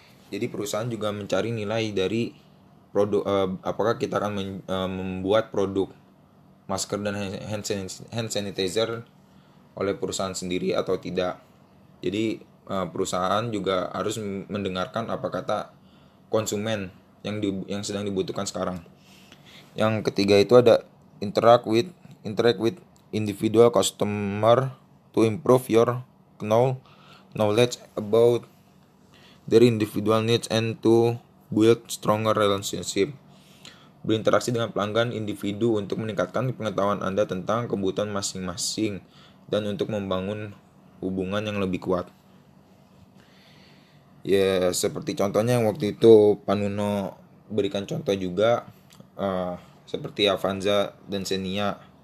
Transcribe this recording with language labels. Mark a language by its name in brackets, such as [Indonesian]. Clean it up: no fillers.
[Indonesian] Jadi perusahaan juga mencari nilai dari produk, apakah kita akan membuat produk masker dan hand sanitizer oleh perusahaan sendiri atau tidak. Jadi perusahaan juga harus mendengarkan apa kata konsumen yang sedang dibutuhkan sekarang. Yang ketiga itu ada [English] interact with individual customer to improve your knowledge about their individual needs and to build stronger relationship. [Indonesian] Berinteraksi dengan pelanggan individu untuk meningkatkan pengetahuan Anda tentang kebutuhan masing-masing dan untuk membangun hubungan yang lebih kuat. Ya, seperti contohnya yang waktu itu Panuno berikan contoh juga, seperti Avanza dan Xenia.